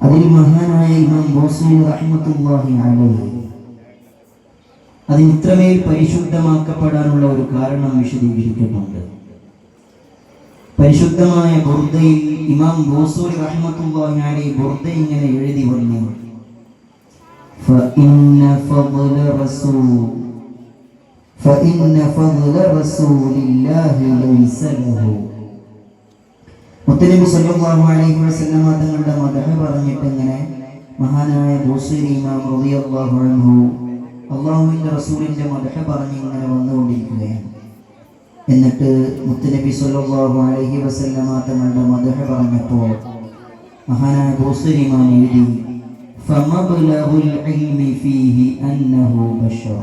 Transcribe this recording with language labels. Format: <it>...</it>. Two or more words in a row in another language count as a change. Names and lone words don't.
<ml>അതിൽ മഹാനായ ഇമാം ബൂസീരി</ml> <ar>رحمة الله عليه</ar> <ml>അതിന് ഇത്രമേൽ പരിശുദ്ധമാക്കപ്പെടാനുള്ള ഒരു കാരണം വിശദീകരിക്കുന്നുണ്ട്. പരിശുദ്ധമായ ബുർദയിൽ ഇമാം ബൂസീരി</ml> <ar>رحمة الله عليه</ar> <ml>ബുർദ ഇങ്ങനെ എഴുതി വന്നു:</ml> <ar>فإن فضل رسول الله ليس له.</ar> <ml>മുത്തനബി</ml> <ar>صلى الله عليه وسلم</ar> <ml>തങ്ങളുടെ മദ്ഹ് പറഞ്ഞിട്ട് ഇങ്ങനെ മഹാനായ ബൂസീരി ഇമാം</ml> <ar>رضي الله عنه</ar> <ml>അല്ലാഹുവിന്റെ റസൂലിന്റെ മദ്ഹ് പറഞ്ഞ് ഇങ്ങനെ വന്നുകൊണ്ടിരിക്കുകയാണ്. എന്നിട്ട് മുത്തനബി</ml> <ar>صلى الله عليه وسلم</ar> <ml>തങ്ങളുടെ മദ്ഹ് പറഞ്ഞപ്പോൾ മഹാനായ ബൂസീരി ഇമാം എഴുതി:</ml> <ar>فمبلغ العلم فيه أنه بشر.</ar>